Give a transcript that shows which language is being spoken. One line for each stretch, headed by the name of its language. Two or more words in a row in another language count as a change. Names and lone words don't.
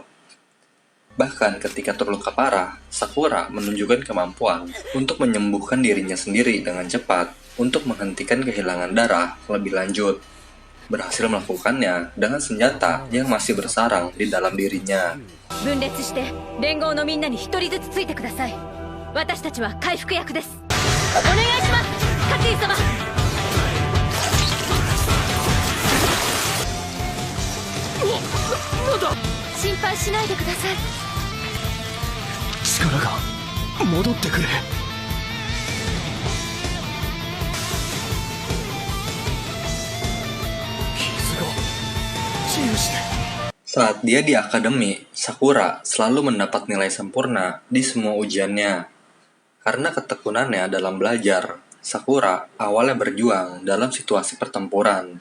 Indonesian: Bahkan ketika terluka parah, Sakura menunjukkan kemampuan untuk menyembuhkan dirinya sendiri dengan cepat untuk menghentikan kehilangan darah lebih lanjut. Berhasil melakukannya dengan senjata yang masih bersarang di dalam dirinya.
Japanese: 分裂して連合のみんなに一人ずつついてください私たちは回復役ですお願いしますカティ様なんだ心配しないでください力が戻ってくれ
Indonesian: Saat dia di akademi, Sakura selalu mendapat nilai sempurna di semua ujiannya. Karena ketekunannya dalam belajar, Sakura awalnya berjuang dalam situasi pertempuran.